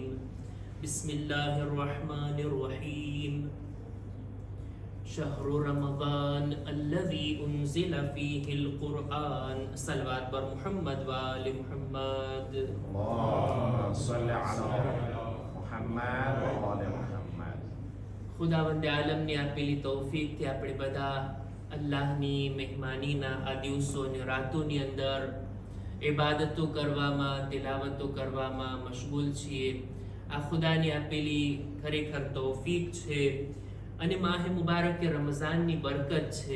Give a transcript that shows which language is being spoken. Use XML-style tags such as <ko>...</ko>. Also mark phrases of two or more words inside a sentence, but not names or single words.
<ar>بسم الله الرحمن الرحيم. شهر رمضان الذي أنزل فيه القرآن. صلى الله بر محمد وآل محمد. اللهم صل على محمد وآل محمد.</ar> <gu>ખુદાવંદે આલમની આપેલી તૌફીકથી આપણે બધા અલ્લાહની મહેમાનીના આ દિવસો અને રાતોની અંદર ઇબાદતો કરવામાં, તિલાવતો કરવામાં મશગુલ છીએ. આ ખુદાની આપેલી ખરેખર તૌફીક છે અને માહે મુબારક રમઝાનની બરકત છે.</gu>